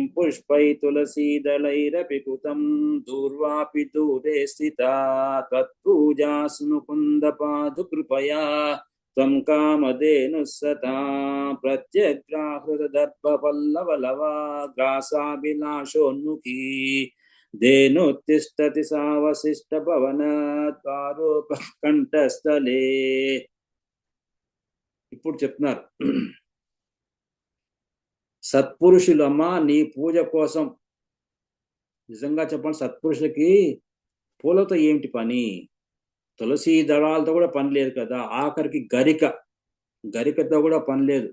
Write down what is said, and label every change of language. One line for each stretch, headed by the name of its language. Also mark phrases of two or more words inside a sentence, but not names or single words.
Sanskrit: पुष्पै तुलसीदलैरपि कृतं दूर्वापि दूरे स्थिता त्वत्पूजासु मुकुन्दपादकृपया त्वं कामधेनुः सतां प्रत्यग्राहृतदर्पपल्लवलवाग्रासाभिलाषोन्मुखी धेनुत्तिष्ठति सावशिष्टभवनात् पारोपकण्ठस्थले
Telugu: ఇప్పుడు చెప్తున్నారు, సత్పురుషులమ్మా నీ పూజ కోసం, నిజంగా చెప్పండి, సత్పురుషులకి పూలతో ఏమిటి పని? తులసి దళాలతో కూడా పని లేదు కదా, ఆఖరికి గరికతో కూడా పని లేదు.